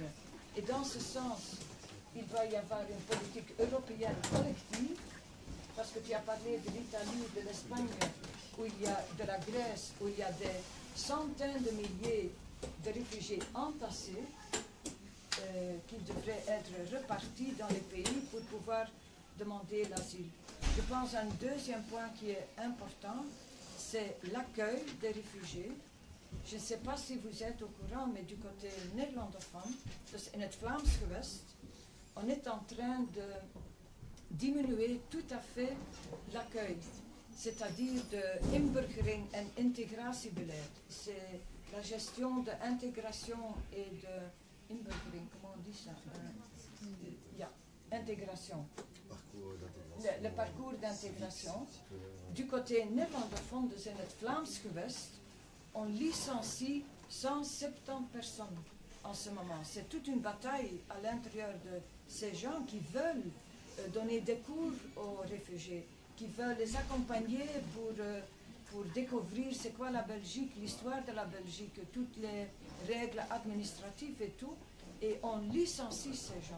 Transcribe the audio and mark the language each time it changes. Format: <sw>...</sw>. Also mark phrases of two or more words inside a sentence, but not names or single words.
<fr>Et dans ce sens, il va y avoir une politique européenne collective, parce que tu as parlé de l'Italie, de l'Espagne, de la Grèce, où il y a des centaines de milliers de réfugiés entassés qui devraient être repartis dans les pays pour pouvoir demander l'asile. Je pense à un deuxième point qui est important, c'est l'accueil des réfugiés. Je ne sais pas si vous êtes au courant, mais du côté néerlandophone,</fr> <nl>dus in het Vlaams gewest,</nl> <fr>on est en train de diminuer tout à fait l'accueil, c'est-à-dire</fr> <nl>de inburgering en integratiebeleid.</nl> <fr>C'est la gestion de intégration et de inburgering, comment on dit ça? Intégration. Le parcours d'intégration. Du côté néerlandophone,</fr> <nl>dus in het Vlaams gewest,</nl> <fr>on licencie 170 personnes en ce moment. C'est toute une bataille à l'intérieur de ces gens qui veulent donner des cours aux réfugiés, qui veulent les accompagner pour découvrir c'est quoi la Belgique, l'histoire de la Belgique, toutes les règles administratives et tout, et on licencie ces gens.</fr>